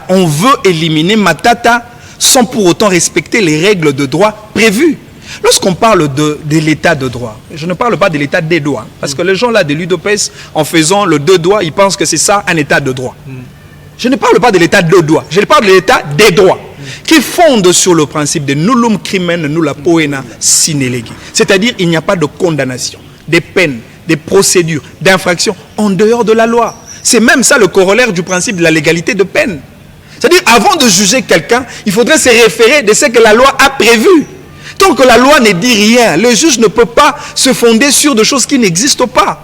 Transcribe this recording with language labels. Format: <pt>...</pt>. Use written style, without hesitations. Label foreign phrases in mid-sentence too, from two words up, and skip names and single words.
<fr>On veut éliminer Matata sans pour autant respecter les règles de droit prévues. Lorsqu'on parle de l'état de droit, je ne parle pas de l'état des droits. Parce que les gens là de l'UDPS, en faisant le 2 doigts, ils pensent que c'est ça un état de droit. Je ne parle pas de l'état de droit, je parle de l'état des droits, qui fonde sur le principe de</fr> <la>nullum crimen nulla poena sine lege.</la> <fr>C'est-à-dire il n'y a pas de condamnation, des peines, des procédures, d'infraction en dehors de la loi. C'est même ça le corollaire du principe de la légalité de peine. C'est-à-dire avant de juger quelqu'un, il faudrait se référer de ce que la loi a prévu. Tant que la loi ne dit rien, le juge ne peut pas se fonder sur des choses qui n'existent pas.</fr>